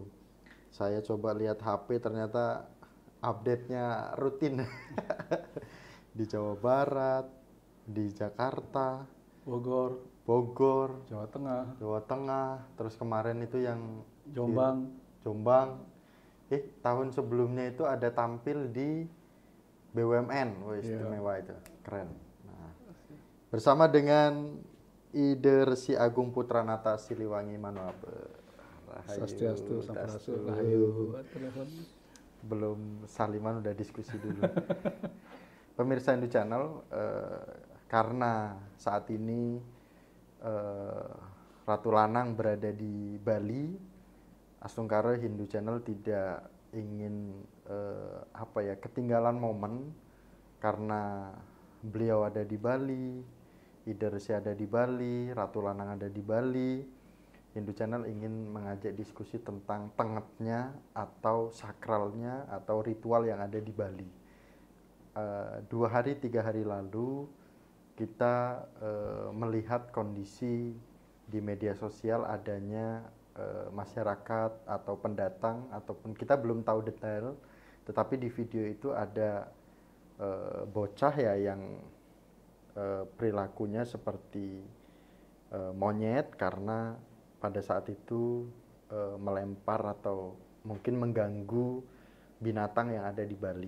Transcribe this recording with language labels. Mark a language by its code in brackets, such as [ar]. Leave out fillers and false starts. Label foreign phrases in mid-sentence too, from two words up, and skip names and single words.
[id] Saya coba lihat HP ternyata update-nya rutin di Jawa Barat, di Jakarta, Bogor, Jawa Tengah, terus kemarin itu yang Jombang. Tahun sebelumnya itu ada tampil di BUMN, istimewa itu, keren. Nah, bersama dengan Ide Resi Agung Putranata Siliwangi Manuabe. Swastiastu, Sampurasun, Rahayu. Belum saliman udah diskusi dulu. Pemirsa Hindu Channel, karena saat ini Ratu Lanang berada di Bali, Astungkara Hindu Channel tidak ingin ketinggalan momen karena beliau ada di Bali, Ida Resi ada di Bali, Ratu Lanang ada di Bali. Hindu Channel ingin mengajak diskusi tentang tengetnya atau sakralnya atau ritual yang ada di Bali. 2 hari 3 hari lalu kita melihat kondisi di media sosial adanya masyarakat atau pendatang ataupun kita belum tahu detail, tetapi di video itu ada bocah ya yang perilakunya seperti monyet karena pada saat itu melempar atau mungkin mengganggu binatang yang ada di Bali.